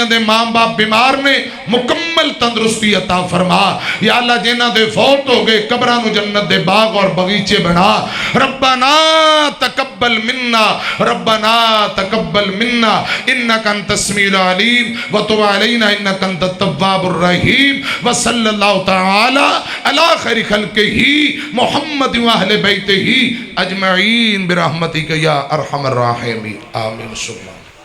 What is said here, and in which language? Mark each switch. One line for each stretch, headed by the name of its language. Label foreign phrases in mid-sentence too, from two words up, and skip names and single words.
Punjabi: دے ماں باپ بیمار نے مکمل تندرستی عطا فرما، یا اللہ جنہاں دے فوت ہو گئے قبراں نو جنت دے باغ اور بغیچے بنا،
Arabic: ربنا تقبل منا ربنا تقبل منا انك انت السميع العليم وتب علينا انك انت التواب الرحيم وصلى الله تعالى على خير خلقه محمد واهل بيته اجمعين برحمتك يا ارحم الراحمين آمين.